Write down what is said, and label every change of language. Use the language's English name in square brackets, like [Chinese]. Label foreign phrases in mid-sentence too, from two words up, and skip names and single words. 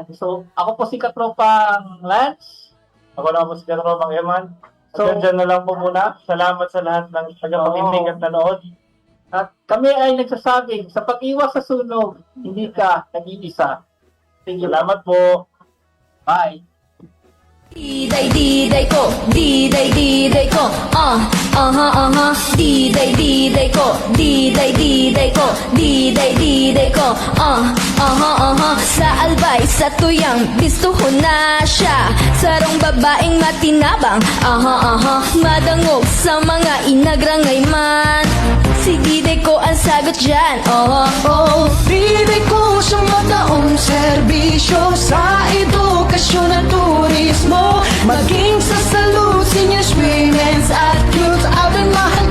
[Filipino] So, ako po si Katropang Lance. Ako na po si Katropang Eman. So, Diyan na lang po muna. Salamat sa lahat ng tagapakinig at nanood. At kami ay nagsasabing, sa pag-iwas sa sunog, hindi ka nag-iisa. Salamat po. Bye! [Bikol] Diday ko, diday ko, diday ko, diday ko, diday ko, sa albay, sa tuyang, bistuhon na siya, sarong babaeng matinabang, madangog sa mga inagrangay man, si diday ko ang sagot dyan, Diday ko siyang mataong serbisyo sa edukasyon at turismo. [Filipino] Maging sa salud, [English] seniors, women's at youth out in